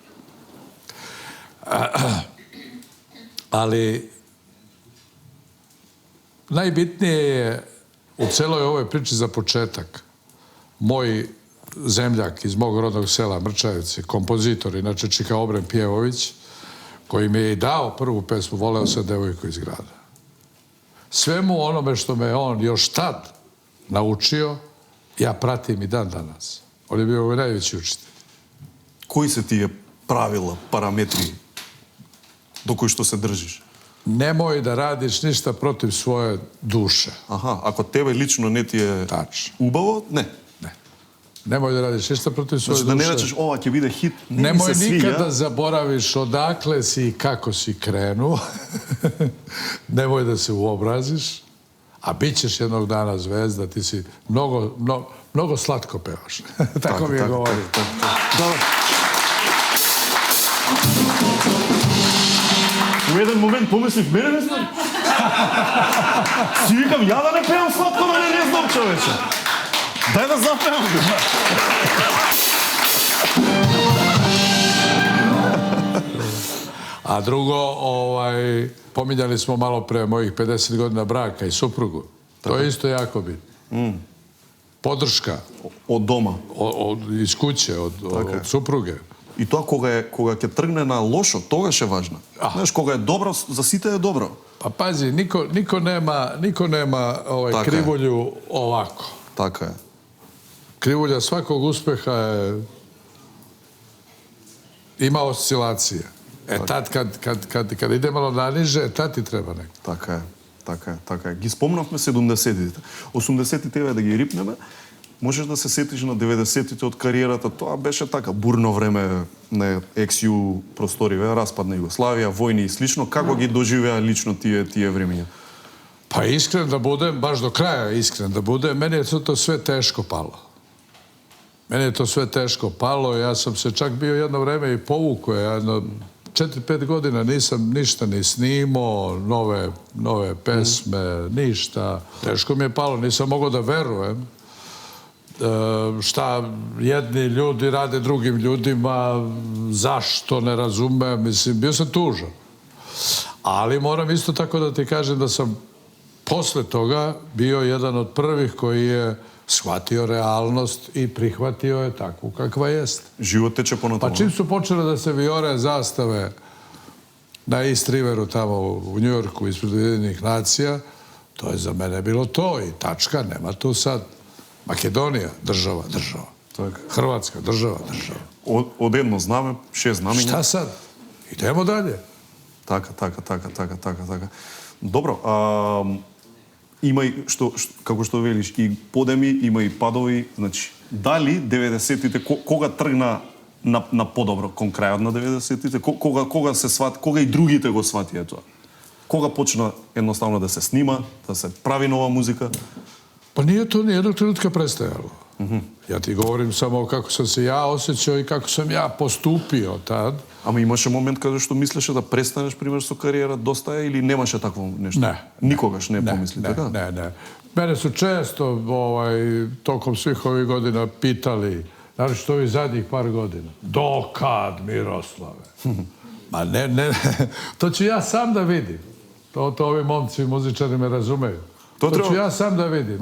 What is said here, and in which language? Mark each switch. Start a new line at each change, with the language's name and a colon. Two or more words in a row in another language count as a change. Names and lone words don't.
Serbian: Ali najbitnije je u celoj ovoj priči za početak moj zemljak iz mog rodnog sela Mrčajevci, kompozitor, inače Čika Obren Pjevović, koji mi je i dao prvu pesmu Voleo sam devojku iz grada. Svemu onome što me on još tad naučio, ja pratim i dan danas. On je bio najveći učitelj.
Macedonian: Кои се тие правила, параметри до кои што се држиш?
Serbian: Nemoj da radiš ništa protiv svoje duše.
Macedonian: Аха, ако тебе лично не ти е
Serbian: Tačno.
Macedonian: убаво, не.
Serbian: Nemoj da radiš ništa protiv svoje
Macedonian: Значи да не
Serbian: duše.
Macedonian: речеш ова ќе биде хит, не ми
Serbian: Nemoj
Macedonian: се
Serbian: nikada
Macedonian: свиѓа.
Serbian: zaboraviš odakle si i kako si krenuo. Nemoj da se uobraziš. A bit ćeš jednog dana zvezda, ti si mnogo slatko pevaš. Tako mi je govorio. Dobro.
Macedonian: У еден момент помислив, мене не знам. Си викам, ја да не пеам сладко, да не знам, човече. Дај да запеам.
Serbian: A drugo, pominjali smo malo pre mojih 50 godina braka i suprugu. To je isto jako bitno. Podrška
Macedonian: Од дома.
Serbian: iz kuće, od supruge.
Macedonian: И тоа кога ќе тргне на лошо, тогаш е важно. Знаеш, кога е добро, за сите е добро.
Serbian: Pa pazi, niko nema Tako je. krivulju ovako.
Macedonian: Така е.
Serbian: Krivulja svakog uspeha je ima oscilacije. Tad kad ide malo naniže, tad ti treba neko.
Macedonian: Така е. Ги спомнавме 70-тите. 80-тите еве да ги рипнеме. Можеш да се сетиш на 90-тите од кариерата. Тоа беше така бурно време на XU простори, распад на Југославија, војни и слично. Како ги доживеа лично тие времења?
Serbian: Pa iskren da budem, baš do kraja iskren da budem, meni je to sve teško palo. Ja sam se čak bio jedno vreme i povukao. Jedno 4-5 godina nisam ništa ni snimao, nove pesme, ništa. Teško mi je palo, nisam mogao da verujem šta jedni ljudi rade drugim ljudima, zašto, ne razumem. Mislim, bio sam tužan. Ali moram isto tako da ti kažem da sam posle toga bio jedan od prvih koji je shvatio realnost i prihvatio je takvu kakva jest.
Macedonian: Живот тече понатаму.
Serbian: Pa čim su počele da se vijore zastave na East Riveru tamo u Njujorku ispred Ujedinjenih nacija, to je za mene bilo to i tačka, nema tu sad. Makedonija, država. Hrvatska, država.
Macedonian: Од едно знаме, 6 знамења.
Serbian: Šta sad? Idemo dalje.
Macedonian: Така. Добро, има и, како што велиш, и подеми, има и падови. Значи, дали 90-тите, кога тргна на подобро, кон крајот на 90-тите, кога се свати, кога и другите го сватија тоа? Кога почна едноставно да се снима, да се прави нова музика?
Serbian: Pa nije to nijednog trenutka prestajalo. Ja ti govorim samo kako sam se ja osjećao i kako sam ja postupio tad.
Macedonian: Ама имаше момент каде што мислеше да престанеш, пример, со кариера, доста е, или немаше такво нешто? Не. Никогаш не помисли, така?
Serbian: Ne. Mene su često tokom svih ovih godina pitali Znači, to i zadnjih par godina. Dokad, Miroslave? Ma ne, to ću ja sam da vidim. To ovi momci muzičari me razumeju. To ću ja sam da vidim.